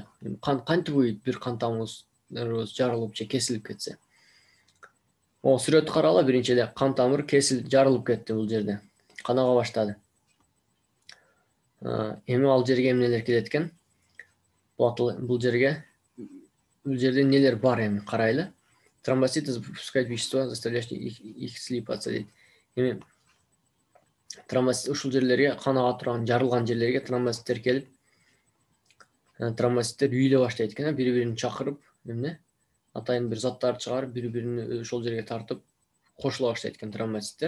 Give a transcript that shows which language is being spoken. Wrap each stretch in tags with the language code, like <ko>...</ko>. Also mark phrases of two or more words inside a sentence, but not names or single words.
<ky>Кантип уйуйт бир кан тамырыбыз жарылып же кесилип кетсе? Сүрөттү карагыла, биринчи эле кан тамыр жарылып кетти бул жерде. Кан ага баштады. Эми ал жерге эмнелер келет экен? Бул жерде нелер бар эми карайлы.</ky> <ru>Тромбоциты запускают вещества, заставляющие их слипаться дейт.</ru> <ky>Эми тромбоцит ушул жерлерге, кан ага турган жарылган жерлерге тромбоциттер келип, тромбоциттер үйүлө баштайт экен, бири-бирин чакырып, эмне? Атайын бир заттарды чыгарып, бири-бирини ошол жерге тартып кошула баштайт экен тромбоциттер.</ky>